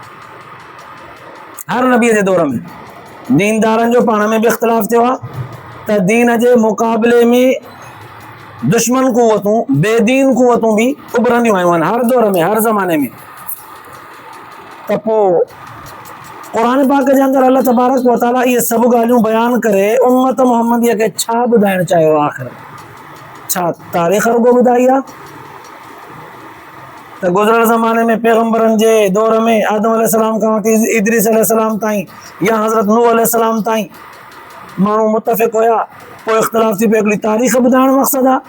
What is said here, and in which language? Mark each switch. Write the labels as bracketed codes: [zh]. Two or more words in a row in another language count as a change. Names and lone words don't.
[sd] हर नबीअ जे दौर में दीनदारनि जो पाण में बि इख़्तिलाफ़ थियो आहे त दीन जे मुक़ाबले में दुश्मन क़ुवतूं, बेदीन क़ुवतूं बि उभरंदियूं आयूं आहिनि हर दौर में, हर ज़माने में। त पोइ क़ुर पाक जे अंदरि अल्लाह [ar] تبارك وتعالى [sd] इहे सभु ॻाल्हियूं बयानु करे उम्मत मुहम्मदीअ खे छा ॿुधाइणु चाहियो? आख़िर छा तारीख़ रुॻो ॿुधाई आहे त गुज़िरियल ज़माने में पैगम्बरनि जे दौर में आदम अलैहिस्सलाम खां वठी इदरीस अलैहिस्सलाम ताईं या हज़रत नूह अलैहिस्सलाम ताईं माण्हू मुतफ़िक़ हुया, पोइ इख़्तिलाफ़ थी पियो, हिकिड़ी तारीख़ ॿुधाइणु मक़सदु आहे?